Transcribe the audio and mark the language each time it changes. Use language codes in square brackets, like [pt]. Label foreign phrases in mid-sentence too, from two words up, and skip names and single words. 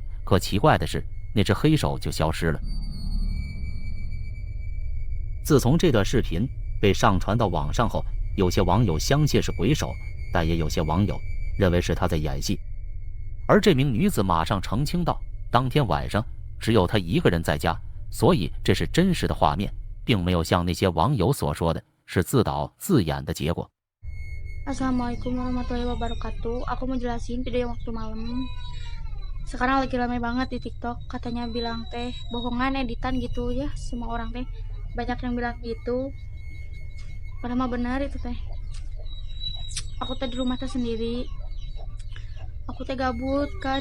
[zh] 可奇怪的是，那只黑手就消失了。自从这段视频被上传到网上后，有些网友相信是鬼手，但也有些网友认为是他在演戏。而这名女子马上澄清道，当天晚上只有她一个人在家，所以这是真实的画面，并没有像那些网友所说的是自导自演的结果。 [ar] السلام عليكم ورحمة الله وبركاته. [id] Aku mau jelasin video waktu malam. Sekarang lagi rame banget di TikTok. Katanya bilang teh bohongan, editan gitu ya. Semua orang teh banyak yang bilang gitu. Padahal mah benar itu teh. Aku teh di rumah teh sendiri. Aku teh gabut kan.